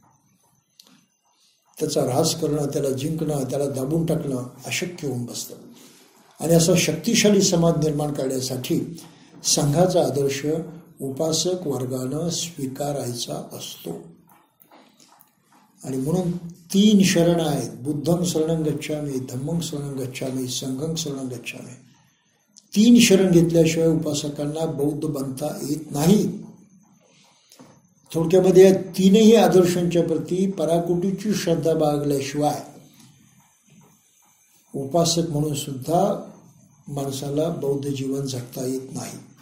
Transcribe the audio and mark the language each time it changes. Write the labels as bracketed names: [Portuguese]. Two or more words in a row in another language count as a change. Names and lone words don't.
[Marathi] त्याचा ऱ्हास करणं, त्याला जिंकणं, त्याला दाबून टाकणं अशक्य होऊन बसतं. आणि असा शक्तिशाली समाज निर्माण करण्यासाठी संघाचा आदर्श उपासक वर्गानं स्वीकारायचा असतो. आणि म्हणून 3 शरण आहेत, [Pali] बुद्धं शरणं गच्छामि, धम्मं शरणं गच्छामि, संघं शरणं गच्छामि. [Marathi] 3 शरण घेतल्याशिवाय उपासकांना बौद्ध बनता येत नाही. थोडक्यामध्ये या 3ही आदर्शांच्या प्रती पराकोटीची श्रद्धा बाळगल्याशिवाय उपासक म्हणून सुद्धा माणसाला बौद्ध जीवन जगता येत नाही.